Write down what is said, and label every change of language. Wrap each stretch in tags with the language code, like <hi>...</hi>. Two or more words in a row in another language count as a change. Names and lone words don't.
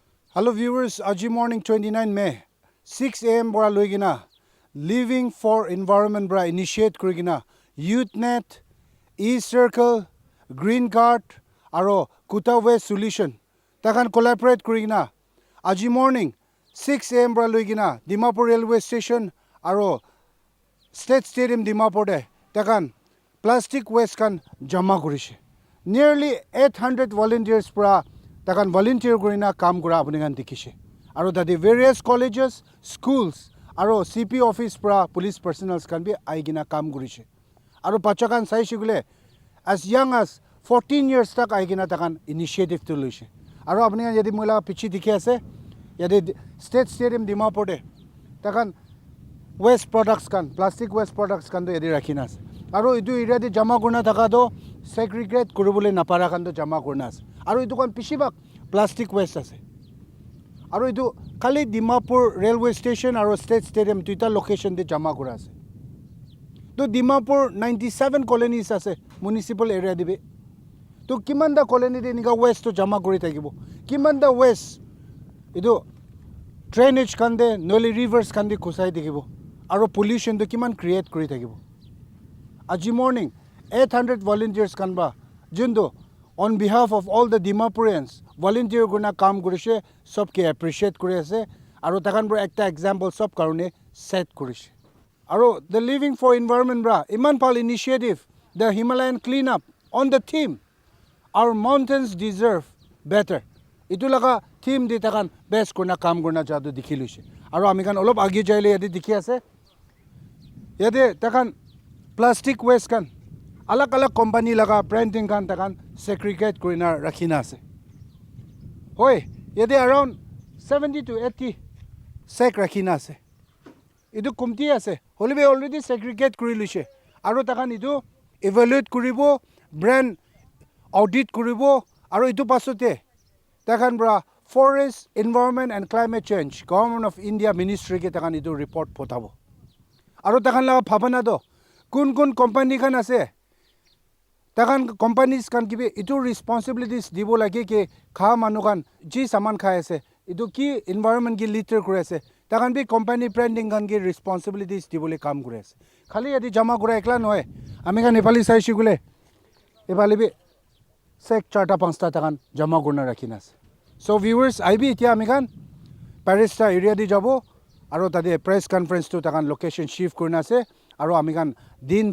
<en>Hello viewers, Aji morning 29 May, 6 a.m.</en> <nag>bora loigina, Living for Environment bra initiate kurigina, Youth Net, E-Circle, Green Card, aro Kuta Waste Solution. Takan collaborate kurigina. Aji morning, 6 a.m. bora loigina, Dimapur Railway Station, aro State Stadium Dimapur de, takan</nag> <en>plastic waste</en> <nag>kan jama kurishe.</nag> <en>Nearly 800 volunteers</en> <nag>bra takan volunteer kurina kam kura apni kan dikhishe aro tade</nag> <en>various colleges schools</en> <nag>aro</nag> <en>CP office</en> <nag>pra</nag> <en>police personnels</en> <nag>kan bi aigina kam kurishe aro bacha kan sai shigule</nag> <en>as young as 14 years</en> <nag>tak aigina takan initiative to loise aro apni kan yadi mola pichi dikhi ase yadi state stadium Dimapur de takan</nag> <en>waste products</en> <nag>kan</nag> <en>plastic waste products</en> <nag>kan do yadi rakhina ase aro idu area de jama kurna thaka do segregate kuribole napara kan do jama kurna ase aro idu kan pishibak</nag> <en>plastic waste</en> <nag>ase aro idu khali Dimapur railway station aro state stadium tuita location de jama kura ase to Dimapur 97 colonies ase</nag> <en>municipal area</en> <nag>de to kimanda colony de niga waste to jama kuri thakibo kimanda waste idu drainage kan de noli rivers kan de khusai dikhibo aro pollution to kiman create kuri thakibo aji morning 800 volunteers kan ba jundo</nag> <en>on behalf of all the</en> <nag>Dimapurians volunteer guna kam kurishe sobke appreciate kuri ase aro takan bro ekta example sob karone set kurishe aro the living for environment bra iman pal</nag> <en>initiative the Himalayan cleanup on the theme our mountains deserve better</en> <nag>itu laga theme de takan best kuna kam guna jadu dikhilushe aro ami kan olop agi jaile yadi dikhi ase yade takan</nag> <en>plastic waste</en> <nag>kan alag alag company laga printing kan takan segregate kurina rakhina ase hoy yede</nag> <en>around 70 to 80</en> <nag>seg rakhina ase idu kumti ase holibe</nag> <en>already segregate</en> <nag>kuri luise aro takan idu evaluate kuribo</nag> <en>brand audit</en> <nag>kuribo aro idu pasote takan bra</nag> <en>forest environment and climate change government of India ministry</en> <nag>ke takan idu report potabo aro takan la bhabana do kun company kan ase takan companies kan kibe itu responsibilities dibo lage ke kha manu kan ji saman khai ase itu ki environment ki litter kure ase takan bi</nag> <en>company branding</en> <nag>kan ki responsibilities dibole kam kure ase khali yadi jama kura ekla noy ami kan nepali sai shigule ebali bi sek charta pansta takan jama kurna rakhina ase</nag> <en>so viewers</en> <nag>ibi etia ami kan Parista area di jabo aro tade</nag> <en>press conference</en> <nag>to takan</nag> <en>location shift</en> <nag>kurna ase aro ami kan din</nag>